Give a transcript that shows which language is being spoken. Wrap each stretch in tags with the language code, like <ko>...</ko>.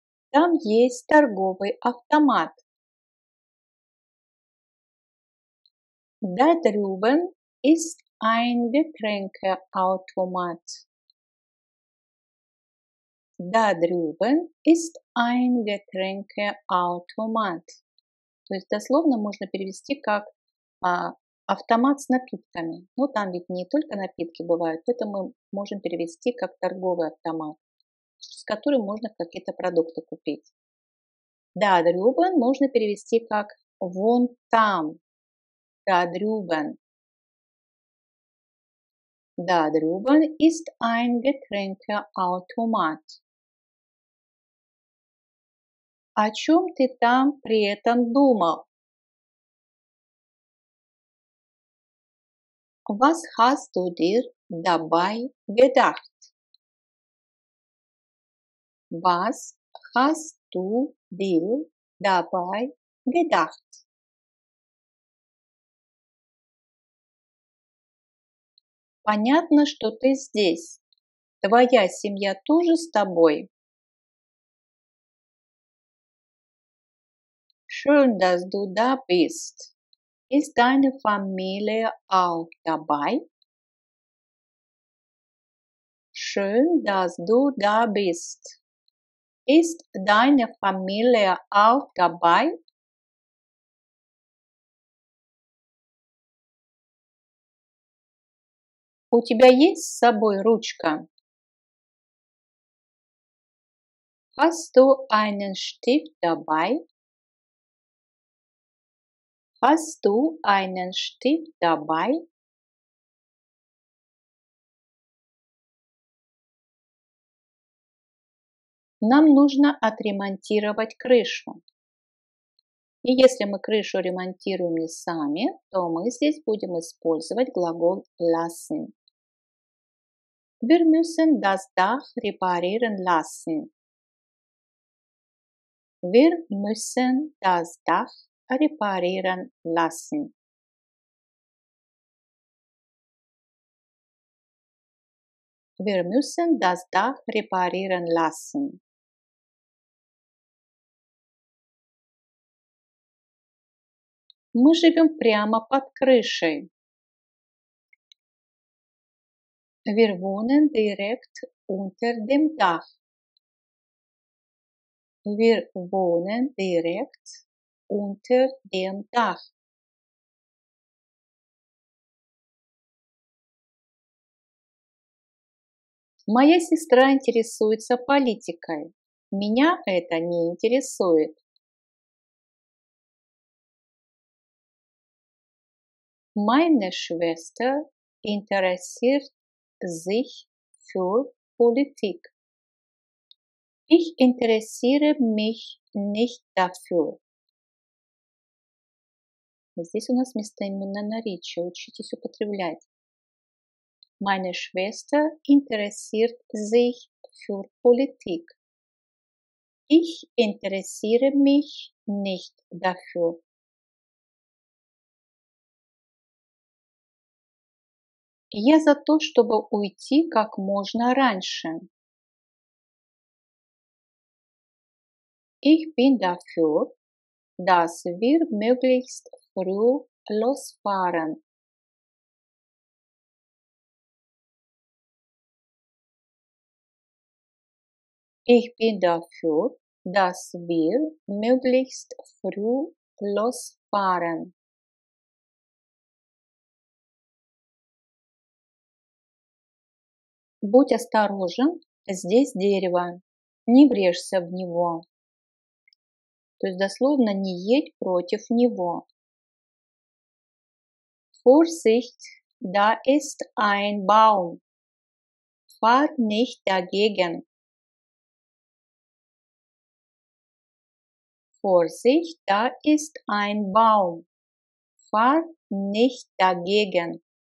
<ru>Там есть торговый автомат.</ru> <de>Da drüben ist ein Getränkeautomat. Da drüben ist ein Getränkeautomat.</de> <ru>То есть дословно можно перевести как автомат с напитками. Ну, там ведь не только напитки бывают, поэтому мы можем перевести как торговый автомат, с которым можно какие-то продукты купить.</ru> <de>Da drüben</de> <ru>можно перевести как вон там.</ru> <de>Da drüben. Da drüben ist ein Getränkeautomat.</de> <ru>О чем ты там при этом думал?</ru> <de>Was hast du dir dabei gedacht? Was hast du dir dabei gedacht?</de> <ru>Понятно, что ты здесь. Твоя семья тоже с тобой?</ru> <de>Schön, dass du da bist. Ist deine Familie auch dabei? Schön, dass du da bist. Ist deine Familie auch dabei?</de> <ru>У тебя есть с собой ручка?</ru> <de>Hast du einen Stift dabei? Hast du einen Stift dabei?</de> <ru>Нам нужно отремонтировать крышу. И если мы крышу ремонтируем не сами, то мы здесь будем использовать глагол lassen.</ru> <de>Wir müssen das Dach reparieren lassen. Wir müssen das Dach reparieren lassen. Wir müssen das Dach reparieren lassen.</de> <ru>Мы живем прямо под крышей.</ru> <de>Wir wohnen direkt unter dem Dach. Wir wohnen direkt unter dem Dach.</de> <ru>Моя сестра интересуется политикой. Меня это не интересует.</ru> <de>Meine Schwester interessiert sich für Politik. Ich interessiere mich nicht dafür.</de> <ru>Здесь у нас местоименное наречие. Учитесь употреблять.</ru> <de>Meine Schwester interessiert sich für Politik. Ich interessiere mich nicht dafür.</de> <ru>Я за то, чтобы уйти как можно раньше.</ru> <de>Ich bin dafür, dass wir möglichst früh losfahren. Ich bin dafür, dass wir möglichst früh losfahren.</de> <ru>Будь осторожен, здесь дерево, не врежься в него. То есть дословно не едь против него.</ru> <de>Vorsicht, da ist ein Baum. Fahr nicht dagegen. Vorsicht, da ist ein Baum. Fahr nicht dagegen.</de>